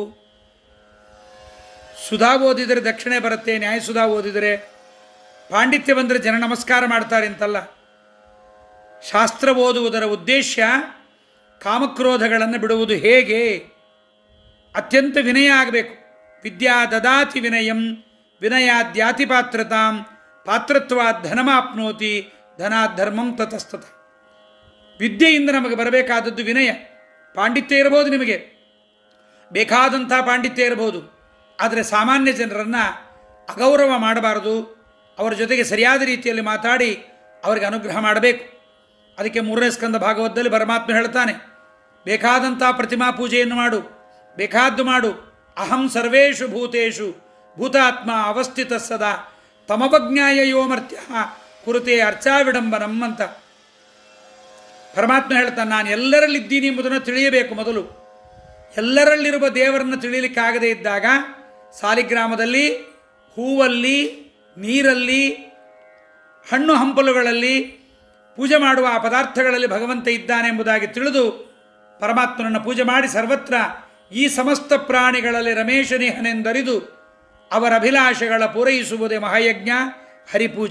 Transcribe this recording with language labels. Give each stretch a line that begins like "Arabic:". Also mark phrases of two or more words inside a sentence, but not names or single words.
Kannada: ಸುಧಾ ಓದಿದರೆ ದಕ್ಷಿಣೆ ಬರುತ್ತೆ, ನ್ಯಾಯಸುಧಾ ಓದಿದರೆ ಪಾಂಡಿತ್ಯ ಬಂದರೆ ಜನ ನಮಸ್ಕಾರ ಮಾಡ್ತಾರೆ ಅಂತಲ್ಲ. ಶಾಸ್ತ್ರ ಓದುವುದರ ಉದ್ದೇಶ ಕಾಮಕ್ರೋಧಗಳನ್ನು ಬಿಡುವುದು. ಹೇಗೆ? ಅತ್ಯಂತ ವಿನಯ ಆಗಬೇಕು.
Sanskrit: ವಿದ್ಯಾ ದದಾತಿ ವಿನಯಂ ವಿನಯಾದ್ಯಾತಿ ಪಾತ್ರತಾಂ ಪಾತ್ರತ್ವಾದ್ ಧನಮಾಪ್ನೋತಿ ಧನಾತ್ ಧರ್ಮಂ ತತಸ್ತತ.
Kannada: ವಿದ್ಯೆಯಿಂದ ನಮಗೆ ಬರಬೇಕಾದದ್ದು ವಿನಯ. ಪಾಂಡಿತ್ಯ ಇರಬಹುದು, ನಿಮಗೆ ಬೇಕಾದಂಥ ಪಾಂಡಿತ್ಯ ಇರಬಹುದು, ಆದರೆ ಸಾಮಾನ್ಯ ಜನರನ್ನು ಅಗೌರವ ಮಾಡಬಾರದು. ಅವರ ಜೊತೆಗೆ ಸರಿಯಾದ ರೀತಿಯಲ್ಲಿ ಮಾತಾಡಿ ಅವರಿಗೆ ಅನುಗ್ರಹ ಮಾಡಬೇಕು. ಅದಕ್ಕೆ 3ನೇ ಸ್ಕಂದ ಭಾಗವತದಲ್ಲಿ ಪರಮಾತ್ಮ ಹೇಳ್ತಾನೆ, ಬೇಕಾದಂಥ ಪ್ರತಿಮಾ ಪೂಜೆಯನ್ನು ಮಾಡು, ಬೇಕಾದ್ದು ಮಾಡು.
Sanskrit: ಅಹಂ ಸರ್ವೇಷು ಭೂತೇಷು ಭೂತಾತ್ಮ ಅವಸ್ಥಿತ ಸದಾ ತಮವಜ್ಞಾಯ ಯೋ ಮರ್ತ್ಯ ಕುರುತೆ ಅರ್ಚಾ ವಿಡಂಬನಂ
Kannada: ಅಂತ ಪರಮಾತ್ಮ ಹೇಳ್ತಾನೆ. ನಾನು ಎಲ್ಲರಲ್ಲಿದ್ದೀನಿ ಎಂಬುದನ್ನು ತಿಳಿಯಬೇಕು. ಮೊದಲು ಎಲ್ಲರಲ್ಲಿರುವ ದೇವರನ್ನು ತಿಳಿಯಲಿಕ್ಕಾಗದೇ ಇದ್ದಾಗ ಸಾಲಿಗ್ರಾಮದಲ್ಲಿ, ಹೂವಲ್ಲಿ, ನೀರಲ್ಲಿ, ಹಣ್ಣು ಹಂಪಲುಗಳಲ್ಲಿ ಪೂಜೆ ಮಾಡುವ ಆ ಪದಾರ್ಥಗಳಲ್ಲಿ ಭಗವಂತ ಇದ್ದಾನೆ ಎಂಬುದಾಗಿ ತಿಳಿದು ಪರಮಾತ್ಮನನ್ನು ಪೂಜೆ ಮಾಡಿ ಸರ್ವತ್ರ ಈ ಸಮಸ್ತ ಪ್ರಾಣಿಗಳಲ್ಲಿ ರಮೇಶನಿಹನೆಂದರಿದು ಅವರ ಅಭಿಲಾಷೆಗಳ ಪೂರೈಸುವುದೇ ಮಹಾಯಜ್ಞ ಹರಿಪೂಜೆ.